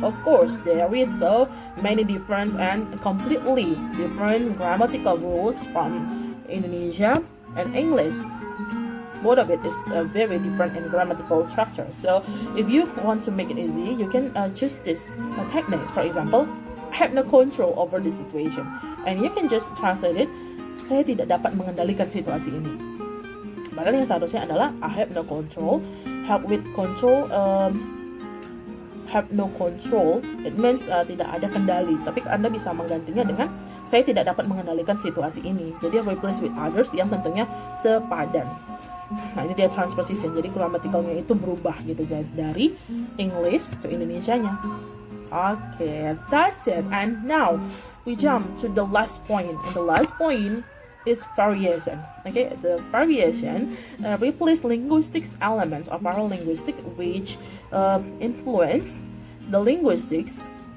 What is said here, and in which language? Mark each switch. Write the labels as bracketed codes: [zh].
[en] Of course, there is so many different and completely different grammatical rules from Indonesia and English. Both of it is very different in grammatical structure. So if you want to make it easy, you can choose this techniques. For example, I have no control over the situation, and you can just translate it. [id] Saya tidak dapat mengendalikan situasi ini. Padahal yang seharusnya adalah [en] I have no control. Have with control, have no control. It means [id] tidak ada kendali. Tapi Anda bisa menggantinya dengan saya tidak dapat mengendalikan situasi ini. Jadi [en] replace with others [id] yang tentunya sepadan. Nah ini dia transposition, jadi gramatikalnya itu berubah gitu dari English to Indonesianya. [en] Okay, that's it. And now we jump to the last point, and the last point is variation. Okay, the variation replace linguistics elements of our linguistic which influence the linguistics.